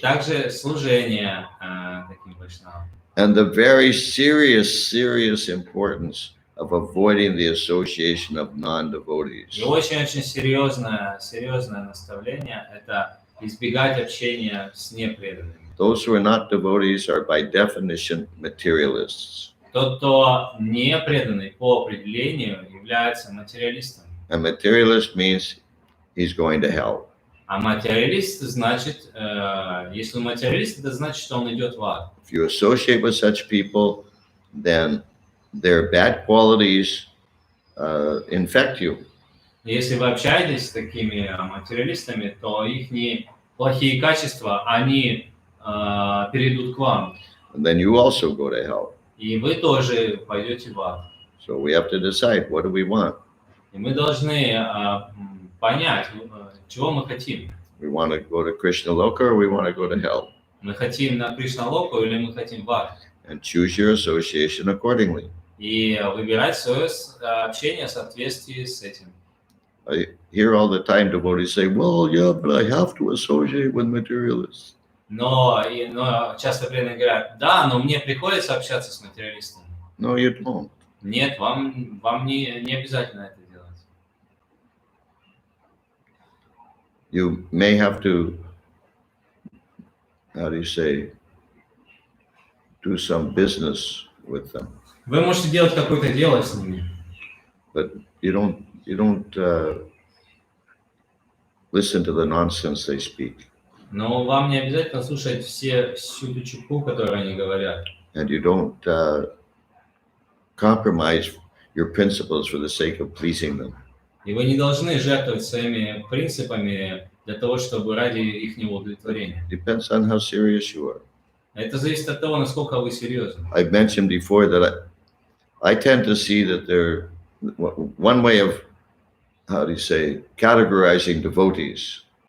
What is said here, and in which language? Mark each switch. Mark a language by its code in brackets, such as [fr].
[ru] также служение таким вайшнавам. [en] And the very serious importance of avoiding the association of non-devotees. [ru] И очень-очень серьезное наставление – это избегать общения с непреданными. [en] Those who are not devotees are by definition materialists. [ru] Тот, кто не преданный по определению, является материалистом. [en] A materialist means he's going to hell. [ru] А материалист значит, если он материалист, это значит, что он идет в ад. [en] If you associate with such people, then their bad qualities infect you. [ru] Если вы общаетесь с такими материалистами, то их плохие качества, они перейдут к вам. [en] And then you also go to hell. [ru] И вы тоже пойдете в ад. [en] So we have to decide, what do we want? [ru] И мы должны понять, чего мы хотим. [en] We want to go to Krishna Loka or we want to go to hell? [ru] Мы хотим на Кришна-локу или мы хотим в ад? [en] And choose your association accordingly. [ru] И выбирать свое общение в соответствии с этим. [en] I hear all the time devotees say, well, yeah, but I have to associate with materialists. [ru] Но часто преданные говорят, да, но мне приходится общаться с материалистами. [en] No, you don't. [ru] Нет, вам не обязательно это делать. [en] You may have to, how do you say, do some business with them, [ru] Вы можете делать какое-то дело с ними, [en] but you don't listen to the nonsense they speak, [ru] но вам не обязательно слушать всю ту чепуху, которую они говорят. [en] and you don't compromise your principles for the sake of pleasing them. [ru] И вы не должны жертвовать своими принципами для того, чтобы ради их удовлетворения. [en] Depends on how serious you are. [ru] Это зависит от того, насколько вы серьезны. [en] I've mentioned before that I tend to see that there, one way of, how do you say, categorizing devotees.